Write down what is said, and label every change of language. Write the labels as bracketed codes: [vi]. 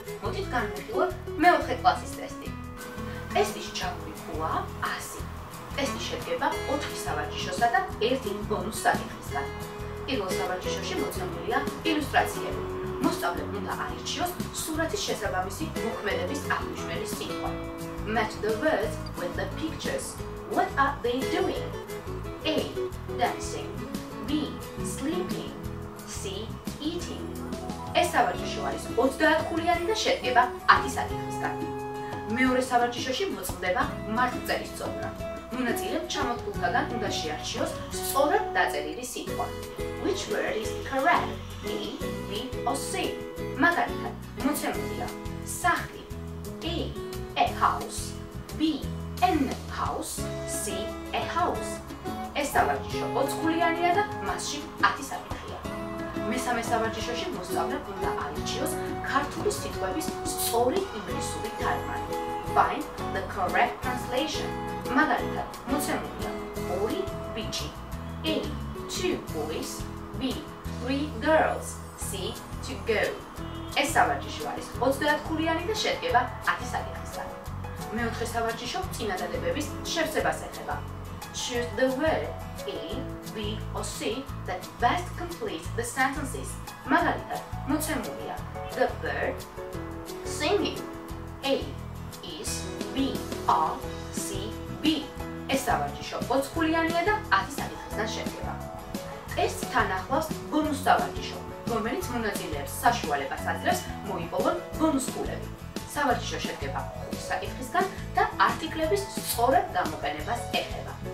[ka] მოდით განვიხილოთ მეოთხე კლასის ტესტი. ტესტის ჩაბური ქულა 100. ტესტი შედგება 4 სავარჯიშოსა და 1 ბონუს საკითხისგან. პირველ სავარჯიშოში მოცემულია ილუსტრაციები. მოსწავლემ უნდა არჩიოს სურათის შესაბამისი მოქმედების აღნიშნული სიტყვა. [en] Match the words with the pictures. What are they doing? A. Dancing. B. Sleeping. C. Eating. [ka] ეს სავარჯიშო არის 30 ქულიანი და შედგება 10 საკითხისგან. მეორე სავარჯიშოში მოწყდება მართლწერის წოდნა. მონაწილემ ჩამოთვლილთაგან უნდა შეარჩიოს სწორად დაწერილი სიტყვა. [en] Which word is correct? A, B or C? [ka] მაგალითად, მოცემულია სახლი [en] A house, B an house, C a house. [ka] ეს სავარჯიშო 20 ქულიანია და მასში 10 საკითხია. მესამე სავარჯიშოში მოსწავლემ უნდა არჩიოს ქართული სიტყვების სწორი ინგლისური თარგმანი. [en] Find the correct translation. [ka] მაგალითად, მოცემულია 2 ბიჭი [en] A 2 boys, B 3 girls, C to go. [ka] ეს სავარჯიშო არის 30 ქულიანი და შედგება 10 საკითხისგან. მეოთხე სავარჯიშო წინადადებების შევსებას ეხება. [en] Choose the word A, B or C that best completes the sentences. [ka] მაგალითად, მოცემულია [en] the bird singing. A is, B are, C B. [ka] ეს სავარჯიშო 20 ქულიანია და 10 საკითხისგან შედგება. ტესტს თან ახლავს ბონუს სავარჯიშო, რომელიც მონაწილეებს საშუალებას აძლევს მოიპოვონ ბონუს ქულები. სავარჯიშო შედგება 5 საკითხისგან და არტიკლების სწორად გამოყენებას ეხება.